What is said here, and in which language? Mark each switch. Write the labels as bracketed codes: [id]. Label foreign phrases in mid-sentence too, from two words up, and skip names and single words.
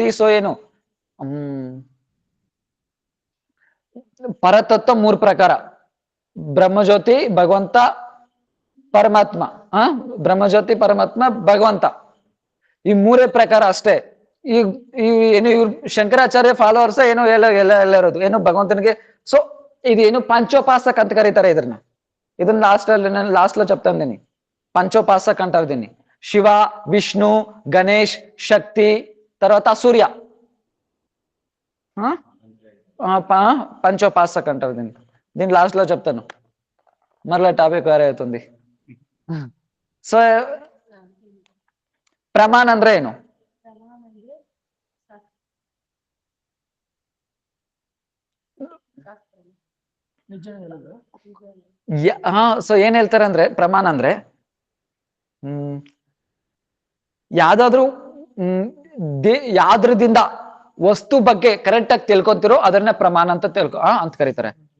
[kn] ಸೊ ಪರತತ್ವ 3 ಪ್ರಕಾರ: ಬ್ರಹ್ಮಜ್ಯೋತಿ, ಭಗವಂತ, ಪರಮಾತ್ಮ. ಬ್ರಹ್ಮಜ್ಯೋತಿ, ಪರಮಾತ್ಮ, ಭಗವಂತ, ಈ 3 ಪ್ರಕಾರ ಅಷ್ಟೇ. ಇವ್ರು ಶಂಕರಾಚಾರ್ಯ ಫಾಲೋವರ್ಸ್ ಎಲ್ಲ ಇರೋದು ಭಗವಂತನಿಗೆ. ಸೊ ಇದು ಪಂಚೋಪಾಸಕ್ ಅಂತ ಕರೀತಾರೆ ಇದನ್ನ ಲಾಸ್ಟ್ [te] లో చెప్తాను. పంచోపాసక్ అంటారు దీన్ని. శివ, విష్ణు, గణేష్, శక్తి, తర్వాత సూర్య, పంచోపాసక్ అంటారు దీన్ని లాస్ట్ లో చెప్తాను. మరలా టాపిక్ వేరే అవుతుంది. సో [kn] ಪ್ರಮಾಣ ಅಂದ್ರೆ ಏನು? ಸೊ ಏನ್ ಹೇಳ್ತಾರೆ ಅಂದ್ರೆ, ಪ್ರಮಾಣ ಅಂದ್ರೆ ಯಾವ್ದ್ರದಿಂದ ವಸ್ತು ಬಗ್ಗೆ ಕರೆಕ್ಟ್ ಆಗಿ ತಿಳ್ಕೊಂತಿರೋ ಅದನ್ನ ಪ್ರಮಾಣ ಅಂತ ಅಂತ ಕರೀತಾರೆ.